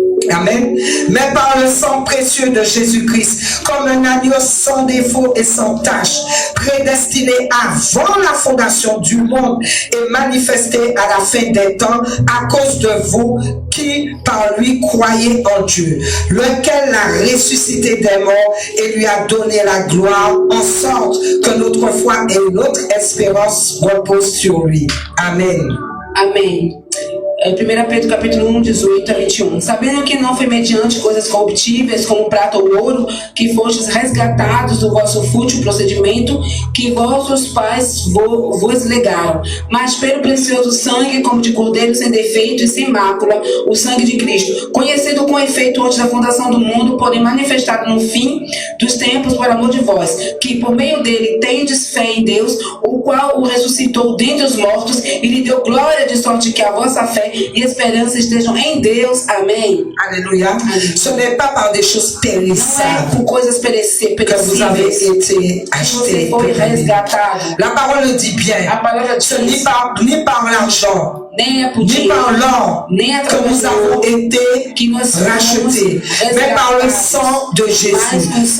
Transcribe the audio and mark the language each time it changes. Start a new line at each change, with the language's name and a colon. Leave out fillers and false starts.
French: Amen. Mais par le sang précieux de Jésus-Christ, comme un agneau sans défaut et sans tache, prédestiné avant la fondation du monde et manifesté à la fin des temps à cause de vous qui par lui croyez en Dieu, lequel l'a ressuscité des morts et lui a donné la gloire, en sorte que notre foi et notre espérance reposent sur lui. Amen.
Portuguese: Amen. 1 Pedro capítulo 1, 18 a 21. Sabendo que não foi mediante coisas corruptíveis, como prata ou ouro, que fostes resgatados do vosso fútil procedimento, que vossos pais vos legaram, mas pelo precioso sangue, como de cordeiro sem defeito e sem mácula, o sangue de Cristo, conhecido com efeito antes da fundação do mundo, porém manifestado no fim dos tempos por amor de vós, que por meio dele tendes fé em Deus, o qual o ressuscitou dentre os mortos e lhe deu glória, de sorte que a vossa fé e esperança estejam em Deus. Amém.
French: Alléluia. Ce n'est pas par des choses périssables
Portuguese: por coisas perecíveis
French: que vous avez été achetés.
Portuguese: Foi resgatado.
French: La parole dit bien.
Portuguese: A palavra diz,
French: ni par l'argent, ni par l'or que nous avons été rachetés, mais par le sang de Jésus.